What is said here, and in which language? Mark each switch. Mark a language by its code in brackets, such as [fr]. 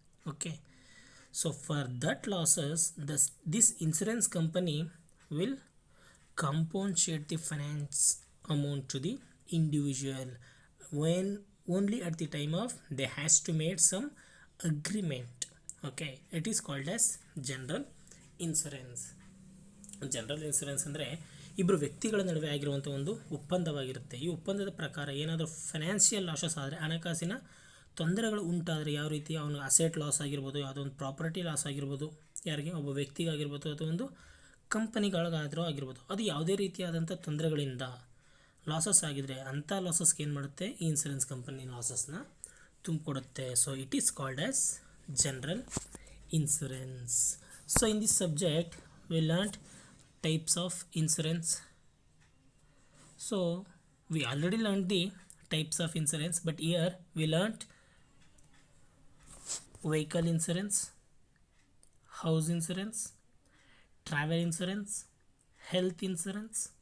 [en] Okay, so for that losses this insurance company will compensate the finance amount to the individual when only at the time of they has to made some agreement. Okay, it is called as general insurance. [kn] General insurance ಅಂದರೆ ಇಬ್ಬರು ವ್ಯಕ್ತಿಗಳ ನಡುವೆ ಆಗಿರುವಂಥ ಒಂದು ಒಪ್ಪಂದವಾಗಿರುತ್ತೆ. ಈ ಒಪ್ಪಂದದ ಪ್ರಕಾರ ಏನಾದರೂ ಫೈನಾನ್ಷಿಯಲ್ ಲಾಸಸ್ ಆದರೆ, ಹಣಕಾಸಿನ ತೊಂದರೆಗಳು ಉಂಟಾದರೆ, ಯಾವ ರೀತಿ ಅವನು ಅಸೆಟ್ ಲಾಸ್ ಆಗಿರ್ಬೋದು, ಯಾವುದೋ ಒಂದು ಪ್ರಾಪರ್ಟಿ ಲಾಸ್ ಆಗಿರ್ಬೋದು, ಯಾರಿಗೆ ಒಬ್ಬ ವ್ಯಕ್ತಿಗಾಗಿರ್ಬೋದು ಅಥವಾ ಒಂದು ಕಂಪನಿಗಳಿಗಾದರೂ ಆಗಿರ್ಬೋದು, ಅದು ಯಾವುದೇ ರೀತಿಯಾದಂಥ ತೊಂದರೆಗಳಿಂದ ಲಾಸಸ್ ಆಗಿದ್ರೆ ಅಂಥ ಲಾಸಸ್ಗೆ ಏನು ಮಾಡುತ್ತೆ, ಈ insurance company ಲಾಸಸ್ನ ತುಂಬಿಕೊಡುತ್ತೆ. [en] So it is called as general insurance. So in this subject we learnt types of insurance. So we already learned the types of insurance, but here we learnt vehicle insurance, house insurance, travel insurance, health insurance.